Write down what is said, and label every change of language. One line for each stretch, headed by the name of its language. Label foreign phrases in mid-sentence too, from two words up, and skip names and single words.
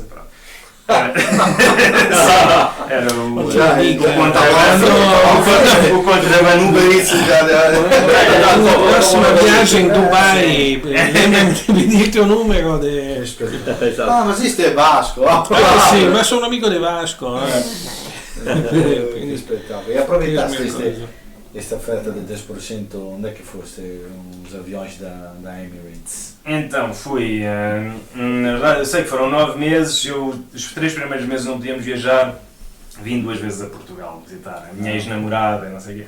Portuguese: Pronto. Era o contrabando. Na próxima viagem Dubai, lembra-me de pedir o teu número de... Exato. Ah, mas isto é Vasco.
Italian: Sì, ma sono amico di Vasco.
Portuguese: Espetáculo. E aproveitaste Mesma esta oferta de 10%, onde é que foste? Os aviões da Emirates? Então, fui. Na verdade, eu sei que foram 9 meses. Os 3 primeiros meses não podíamos viajar vim 2 vezes a Portugal visitar a minha ex-namorada, não sei o quê.